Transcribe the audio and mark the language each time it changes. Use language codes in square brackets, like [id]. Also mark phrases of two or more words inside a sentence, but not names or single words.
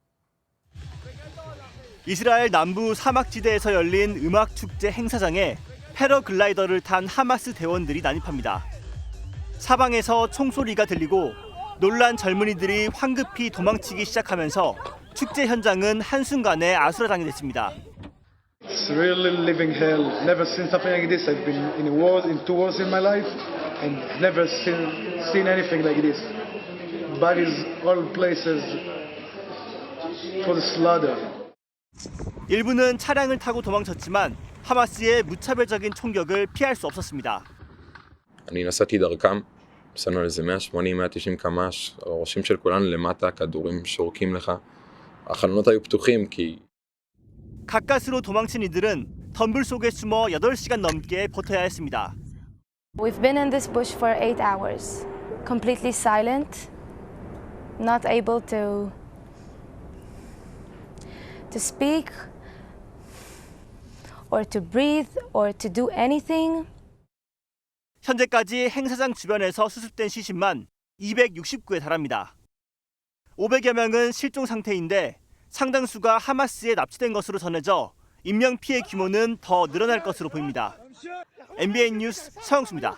[ko] 이스라엘 남부 사막지대에서 열린 음악축제 행사장에 패러글라이더를 탄 하마스 대원들이 난입합니다. 사방에서 총소리가 들리고 놀란 젊은이들이 황급히 도망치기 시작하면서 축제 현장은 한순간에 아수라장이 됐습니다. [en] It's really living hell. Never seen something like this. I've been in wars, in 2 wars in my life, and never seen anything like this. Bodies all places for the slaughter. [ko] 일부는 차량을 타고 도망쳤지만 하마스의 무차별적인 총격을 피할 수 없었습니다. [he] אני נסעתי דרכם, נסענו על איזה 180-190 קמ"ש, הראשים של כולנו למטה, כדורים שורקים לך. החלונות היו פתוחים כי [ko] 가까스로 도망친 이들은 덤불 속에 숨어 8시간 넘게 버텨야 했습니다. [en] We've been in this bush for 8 hours, completely silent, not able to speak or to breathe or to do anything. [ko] 현재까지 행사장 주변에서 수습된 시신만 269에 달합니다. 500여 명은 실종 상태인데 상당수가 하마스에 납치된 것으로 전해져 인명 피해 규모는 더 늘어날 것으로 보입니다. MBN 뉴스 서영수입니다.